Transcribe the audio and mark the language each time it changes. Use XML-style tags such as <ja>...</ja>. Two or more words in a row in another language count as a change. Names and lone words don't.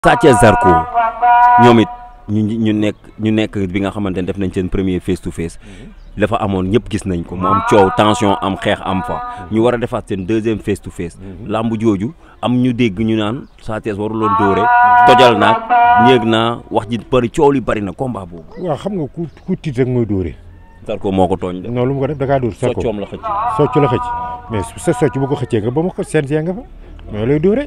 <wo>Sa Thiès Zarko ñoom it ñu nekk bi nga xamante ne def nañ seen premier</wo> <en>face to face</en> <wo>dafa amoon ñëpp gis nañ ko mu am coow tension am xeex am fa ñu war a defaat seen deuxième</wo> <en>face to face</en> <wo>lamb jooju am ñu dégg ñu naan Sa Thiès waruloon dóore tojal naag ñéeg naa wax ji bari coow li bari na combat boobu. waaw xam nga ku tiit rek mooy dóore. Zarko moo ko tooñ de. non lu mu ko def da kaa dóor. soccoom la xëcc. socc la xëcc mais sa socc bu ko xëccee nga ba ma ko CNG nga fa mais lay dóore.</wo>